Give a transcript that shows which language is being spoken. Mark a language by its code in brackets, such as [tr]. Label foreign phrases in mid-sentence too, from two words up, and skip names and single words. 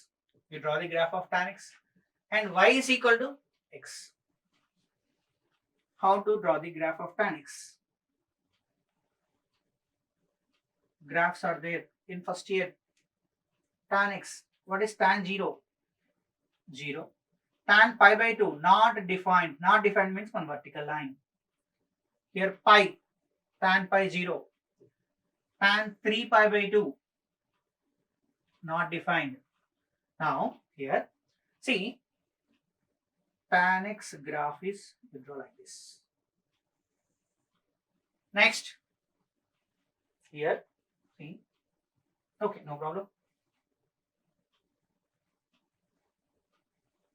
[en] You draw the graph of tan x and y is equal to x. How to draw the graph of tan x? Graphs are there in first year. Tan x. What is tan 0? 0. Tan pi by 2 not defined. Not defined means one vertical line. Here pi. Tan pi 0. Tan 3 pi by 2 not defined. Now here see tan x graph is we draw like this. Next here see, okay, no problem.